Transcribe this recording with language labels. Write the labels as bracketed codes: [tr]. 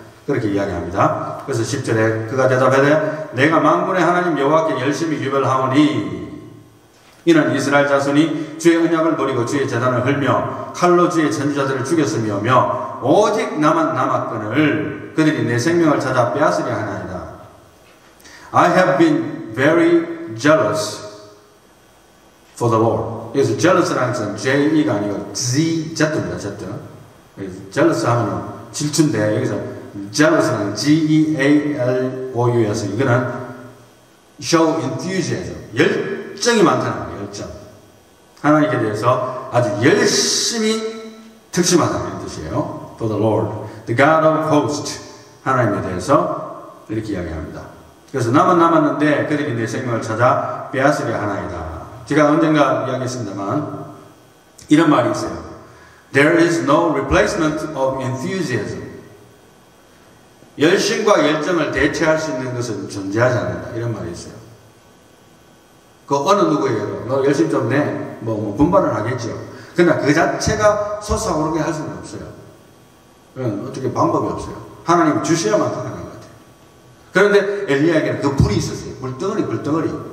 [ko] 그렇게 이야기합니다. 그래서 10절에 그가 대답하되 내가 만군의 하나님 여호와께 열심히 유별하오니 이는 이스라엘 자손이 주의 언약을 버리고 주의 제단을 헐며 칼로 주의 선지자들을 죽였으며 오직 나만 남았거늘 그들이 내 생명을 찾아 빼앗으려 하나이다. [en] I have been very jealous for the Lord. [ko] 여기서 jealous라는 것은 J-E가 아니고 Z-Z입니다. Z. jealous 하면 질투인데 여기서 jealous는 G-E-A-L-O-U에서 이거는 [en] show enthusiasm. [ko] 열정이 많다는 거예요. 열정. 하나님께 대해서 아주 열심히 특심하다는 뜻이에요. [en] For the Lord, the God of hosts. [ko] 하나님에 대해서 이렇게 이야기합니다. 그래서 나만 남았는데 그들이 내 생명을 찾아 빼앗으려 하나이다. 제가 언젠가 이야기했습니다만 이런 말이 있어요. [en] There is no replacement of enthusiasm. [ko] 열심과 열정을 대체할 수 있는 것은 존재하지 않는다. 이런 말이 있어요. 그 어느 누구에게도 너 열심 좀 내. 분발은 하겠죠. 그러나 그 자체가 솟아오르게 할 수는 없어요. 어떻게 방법이 없어요. 하나님 주셔야만 가능한 것 같아요. 그런데 엘리야에게는 그 불이 있었어요. 불덩어리.